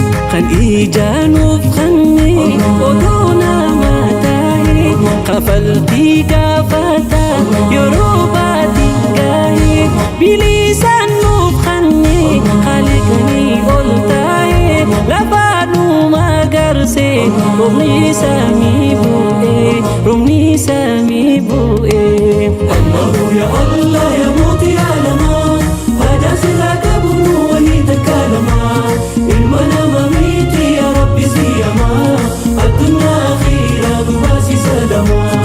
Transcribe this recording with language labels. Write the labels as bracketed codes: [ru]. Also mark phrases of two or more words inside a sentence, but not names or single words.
[om] Kan ijaanuuf kanne odoo nama tahe, kafaltii gaafata yeroo baatiin gahe. Bilisaan nuuf kanne haaliqni ol tahe, lafaa nu magarse roobni samii bu'e, roobni samii bu'e. [ar] الله يا الله [om] ya mootii aalamaa, faayidaan sirraa qabu nu wayii takka lama. Ilma namaa miti [ar] يا ربي [om] si yama, addunyaa akhiraa nu baasi salama.